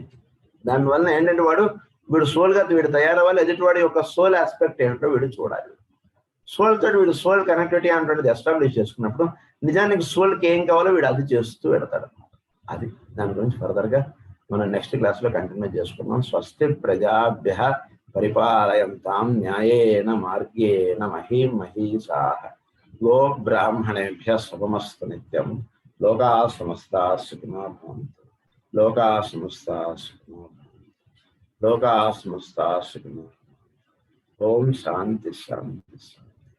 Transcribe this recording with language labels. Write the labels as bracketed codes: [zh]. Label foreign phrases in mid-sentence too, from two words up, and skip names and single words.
[te] దానివల్ల ఏంటంటే వీడు సోల్గా వీడు తయారవ్వాలి, ఎదుటివాడి యొక్క [en] soul aspect [te] ఏంటో వీడు చూడాలి. సోల్ తోటి వీడు [en] soul connectivity [te] అనేటువంటిది ఎస్టాబ్లిష్ చేసుకున్నప్పుడు నిజానికి సోల్కి ఏం కావాలో వీడు అది చేస్తూ పెడతాడు. అది దాని గురించి ఫర్దర్గా మనం [en] next classlo [te] కంటిన్యూ చేసుకున్నాం. [sa] స్వస్తి ప్రజాభ్యః పరిపాలయంతాం న్యాయేన మార్గేణ మహీం మహీషాః గో బ్రాహ్మణేభ్యః శుభమస్తు నిత్యం. లోకాః సమస్తాః సుఖినో భవంతు. లోకాః సమస్తాః సుఖినో భవంతు. లోకాః సమస్తాః సుఖినో. ఓం శాంతి శాంతి.